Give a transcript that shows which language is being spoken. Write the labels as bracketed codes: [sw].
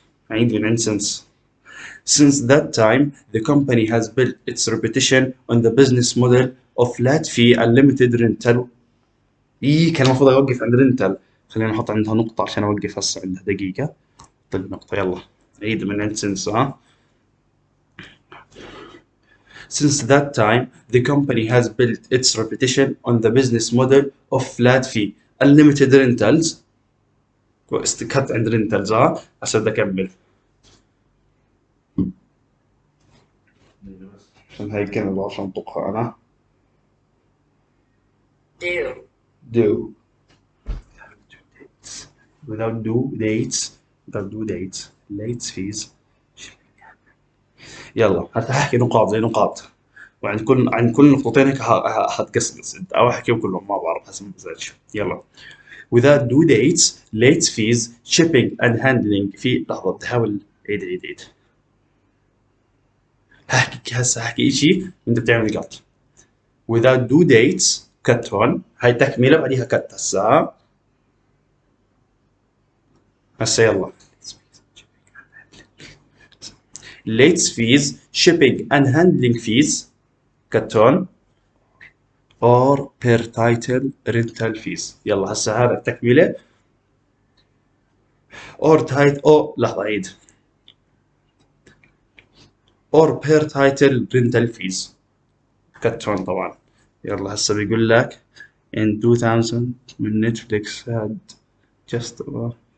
[ar] عيد من عند [en] since that time the company has built its reputation on the business model of flat fee unlimited rental [ar] كان المفروض اوقف عند rental خلينا نحط عندها نقطة عشان اوقف هسه عندها دقيقة طيب نقطة يلا عيد من عند [en] since Since that time, the company has built its reputation on the business model of flat fee, unlimited rentals. [ar] واستكت عند rentals عشان أكمل. عشان هاي كلمة عشان أنطقها أنا. [en] Do. Without due dates. Late fees. [ar] يلا هحكي نقاط زي نقاط، وعن كل نقطتين هيك حتقصقص انت او احكيهم كلهم ما بعرف حسب مزاجي. يلا. [en] without due dates, late fees, shipping and handling. [ar] في لحظة بدي احاول عيد. هحكي شيء وانت بتعمل قط. [en] without due dates cut one، [ar] هاي تكملة بعديها [en] cut. [ar] هسا يلا. [en] late fees, shipping and handling fees cut one or per title rental fees. [ar] يلا هسا هذا التكملة. [en] or title [ar] او لحظة عيد. [en] or per title rental fees cut one طبعا. [ar] يلا هسا بيقول لك [en] in 2000 when Netflix had just about.